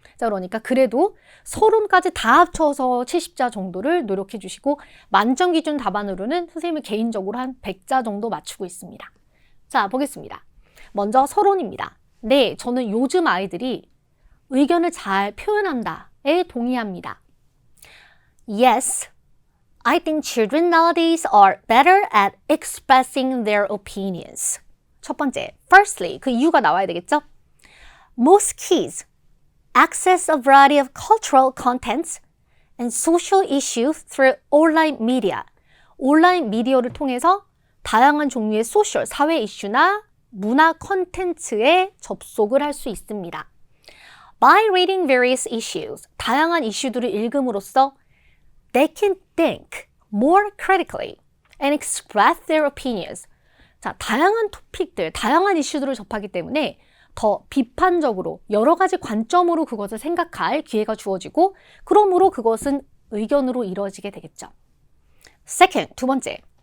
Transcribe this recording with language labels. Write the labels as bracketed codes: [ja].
[ko] 자, 그러니까 그래도 서론까지 다 합쳐서 70자 정도를 노력해 주시고 만점 기준 답안으로는 선생님이 개인적으로 한 100자 정도 맞추고 있습니다. 자, 보겠습니다. 먼저 서론입니다. 네, 저는 요즘 아이들이 의견을 잘 표현한다에 동의합니다. [en] Yes, I think children nowadays are better at expressing their opinions. [ko] 첫 번째, firstly, 그 이유가 나와야 되겠죠? [en] Most kids access a variety of cultural contents and social issues through online media. [ko] 온라인 미디어를 통해서 다양한 종류의 소셜, 사회 이슈나 문화 콘텐츠에 접속을 할 수 있습니다. [en] By reading various issues, [ko] 다양한 이슈들을 읽음으로써 [en] they can think more critically and express their opinions. [ko] 자, 다양한 토픽들, 다양한 이슈들을 접하기 때문에 더 비판적으로 여러 가지 관점으로 그것을 생각할 기회가 주어지고 그러므로 그것은 의견으로 이루어지게 되겠죠. Second, 두 번째.